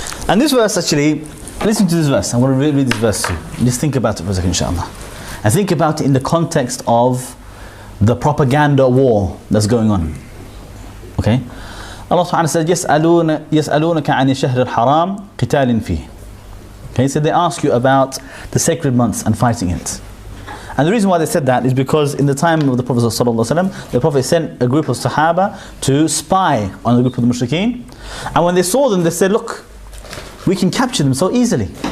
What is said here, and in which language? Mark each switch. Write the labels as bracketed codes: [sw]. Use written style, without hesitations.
[en] And this verse actually, listen to this verse. I'm going to read this verse to you. Just think about it for a second, inshallah. And think about it in the context of the propaganda war that's going on. Okay. Allah subhanahu wa ta'ala said, [ar] يَسْأَلُونَكَ عَنِ الشَّهْرِ الْحَرَامِ قِتَالٍ فِيهِ. [en] Okay, so they ask you about the sacred months and fighting it. And the reason why they said that is because in the time of the Prophet ﷺ, the Prophet sent a group of Sahaba to spy on a group of the Mushrikeen. And when they saw them, they said, look, we can capture them so easily.